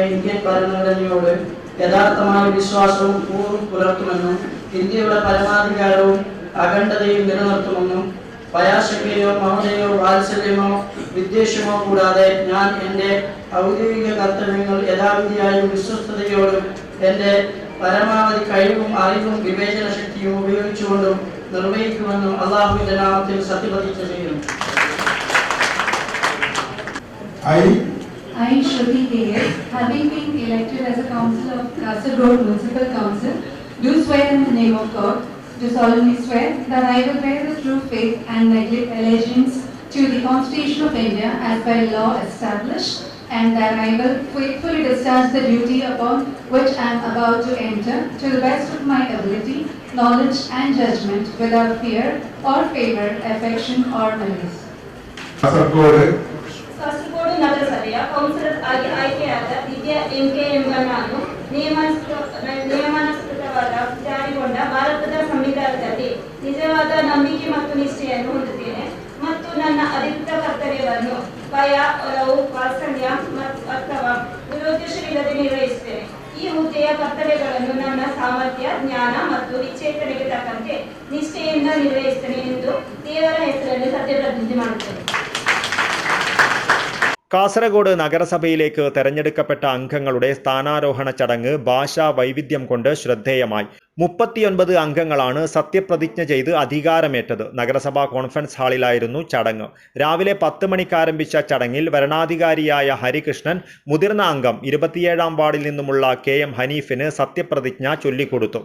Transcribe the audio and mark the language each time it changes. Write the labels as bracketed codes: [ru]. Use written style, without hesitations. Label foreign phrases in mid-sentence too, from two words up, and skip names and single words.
[ml] ഇന്ത്യൻ ഭരണഘടനയോട് യഥാർത്ഥമായ വിശ്വാസവും പൂർവ്വം പുലർത്തുമെന്നും ഇന്ത്യയുടെ പരമാധികാരവും അഖണ്ഡതയും നിലനിർത്തുമെന്നും ഭയാശങ്കയോ മമതയോ വാത്സല്യമോ വിദ്വേഷമോ കൂടാതെ ഞാൻ എൻ്റെ ഔദ്യോഗിക കർത്തവ്യങ്ങൾ യഥാവിധിയായും വിശ്വസ്തയോടും എൻ്റെ പരമാവധി കഴിവും അറിവും വിവേചന ശക്തിയും ഉപയോഗിച്ചുകൊണ്ടും നിർവഹിക്കുമെന്നും അല്ലാഹുവിന്റെ നാമത്തിൽ സത്യപ്രതിജ്ഞ ചെയ്യുന്നു. [en] I, Shruti K.S., having been elected as a councillor of Kasaragod Municipal Council, do swear in the name of God, do solemnly swear that I will bear the true faith and neglect allegiance to the Constitution of India as by law established, and that I will faithfully discharge the duty upon which I am about to enter to the best of my ability, knowledge and judgment, without fear or favor, affection or malice. [kn] ಕಾಸರಗೋಡು ನಗರಸಭೆಯ ಕೌನ್ಸಿಲರ್ ಆಗಿ ಆಯ್ಕೆಯಾದ ವಿದ್ಯಾ MKM ನಾನು ನಿಯಮಾನುಸೃತವಾದ ಜಾರಿಗೊಂಡ ಭಾರತದ ಸಂವಿಧಾನದಲ್ಲಿ ನಿಜವಾದ ನಂಬಿಕೆ ಮತ್ತು ನಿಷ್ಠೆಯನ್ನು ಹೊಂದುತ್ತೇನೆ ಮತ್ತು ನನ್ನ ಅಧಿಕೃತ ಕರ್ತವ್ಯವನ್ನು ಭಯ, ಒಲವು, ವಾತ್ಸಲ್ಯ ಅಥವಾ ದುರುದ್ದೇಶವಿಲ್ಲದೆ ನಿರ್ವಹಿಸುತ್ತೇನೆ. ಈ ಹುದ್ದೆಯ ಕರ್ತವ್ಯಗಳನ್ನು ನನ್ನ ಸಾಮರ್ಥ್ಯ, ಜ್ಞಾನ ಮತ್ತು ವಿಚೇತನೆಗೆ ತಕ್ಕಂತೆ ನಿಷ್ಠೆಯಿಂದ ನಿರ್ವಹಿಸುತ್ತೇನೆ ಎಂದು ದೇವರ ಹೆಸರಲ್ಲಿ ಸತ್ಯಪ್ರತಿಜ್ಞೆ ಮಾಡುತ್ತೇನೆ. [ml] കാസർഗോഡ് നഗരസഭയിലേക്ക് തെരഞ്ഞെടുക്കപ്പെട്ട അംഗങ്ങളുടെ സ്ഥാനാരോഹണ ചടങ്ങ് ഭാഷാ വൈവിധ്യം കൊണ്ട് ശ്രദ്ധേയമായി. 39 അംഗങ്ങളാണ് സത്യപ്രതിജ്ഞ ചെയ്ത് അധികാരമേറ്റത്. നഗരസഭാ കോൺഫറൻസ് ഹാളിലായിരുന്നു ചടങ്ങ്. രാവിലെ 10 മണിക്ക് ആരംഭിച്ച ചടങ്ങിൽ വരണാധികാരിയായ ഹരികൃഷ്ണൻ മുതിർന്ന അംഗം 27-ാം വാർഡിൽ നിന്നുമുള്ള KM ഹനീഫിന് സത്യപ്രതിജ്ഞ ചൊല്ലിക്കൊടുത്തു.